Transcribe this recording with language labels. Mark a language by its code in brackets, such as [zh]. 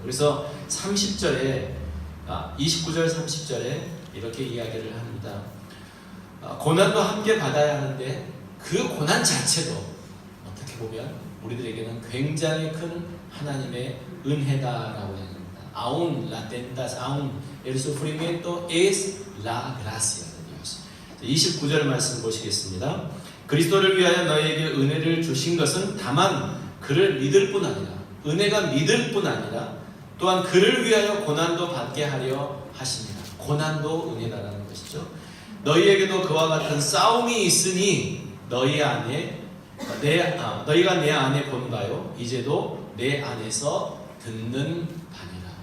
[ko] 그래서 30절에 29절 30절에 이렇게 이야기를 합니다. 고난도 함께 받아야 하는데 그 고난 자체도 어떻게 보면 우리들에게는 굉장히 큰 하나님의 은혜다라고 합니다. [es] Aún el sufrimiento es la gracia de Dios. [ko] 29절 말씀 보시겠습니다. 그리스도를 위하여 너희에게 은혜를 주신 것은 다만 그를 믿을 뿐 아니라, 은혜가 믿을 뿐 아니라 또한 그를 위하여 고난도 받게 하려 하십니다. 고난도 은혜다라는 것이죠. 너희에게도 그와 같은 싸움이 있으니 너희가 내 안에 본 바요 이제도 내 안에서 듣는 바니라.